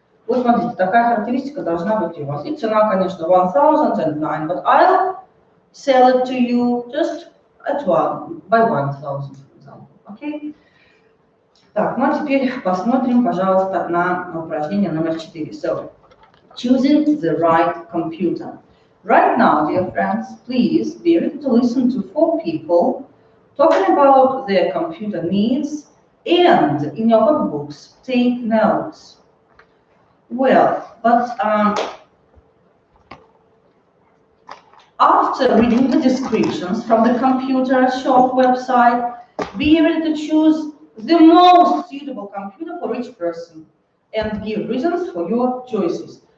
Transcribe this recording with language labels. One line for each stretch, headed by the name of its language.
Russian: Вот смотрите, такая характеристика должна быть у вас. И цена, конечно,
English: 1009, but I'll sell it to you just at by 1000, for example. Okay?
Russian: Так, ну а теперь посмотрим, пожалуйста, на упражнение номер 4.
English: So, choosing the right computer. Right now, dear friends, please be ready to listen to 4 people talking about their computer needs and in your notebooks, take notes. Well, but after reading the descriptions from the computer shop website, be ready to choose the most suitable computer for each person and give reasons for your choices.